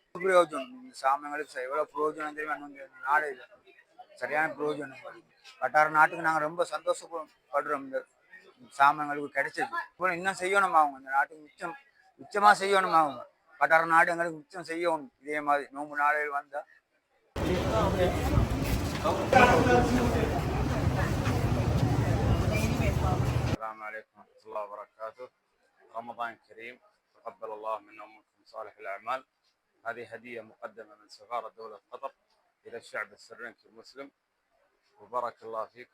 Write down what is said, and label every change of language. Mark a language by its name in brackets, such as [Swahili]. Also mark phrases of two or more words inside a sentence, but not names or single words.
[Tamil] பிரயோஜனம் இந்த சாமங்களுக்கு எவ்வளோ பிரயோஜனம் தெரியும். நாடே இல்லை, சரியான பிரயோஜனம். கட்டார நாட்டுக்கு நாங்கள் ரொம்ப சந்தோஷப்படுறோம். இந்த சாமங்களுக்கு கிடைச்சது இப்போ இன்னும் செய்யணும். அவங்க இந்த நாட்டுக்கு மிச்சமாக செய்யணும். அவங்க கட்டார நாடு எங்களுக்கு மிச்சம் செய்யணும். இதே மாதிரி நோம்பு நாளையில் வந்தால் [Arabic] السلام عليكم ورحمة الله وبركاته. رمضان كريم، تقبل الله منا ومنكم صالح الأعمال. هذه هدية مقدمة من سفارة دولة قطر إلى الشعب السريلانكي المسلم، وبارك الله فيكم.